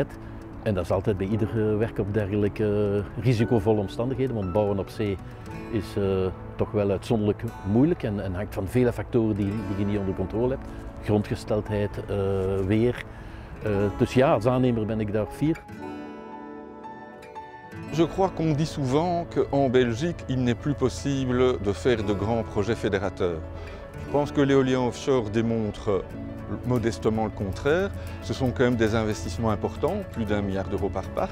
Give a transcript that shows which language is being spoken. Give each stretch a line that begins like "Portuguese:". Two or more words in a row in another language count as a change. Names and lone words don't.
Dutch: En dat is altijd bij ieder werk op dergelijke risicovolle omstandigheden, want bouwen op zee is toch wel uitzonderlijk moeilijk en hangt van vele factoren die je niet onder controle hebt. Grondgesteldheid, weer. Dus ja, als aannemer ben ik daar fier.
French: Je crois qu'on dit souvent qu'en Belgique, il n'est plus possible de faire de grands projets fédérateurs. Je pense que l'éolien offshore démontre modestement le contraire. Ce sont quand même des investissements importants, plus d'1 milliard d'euros par parc.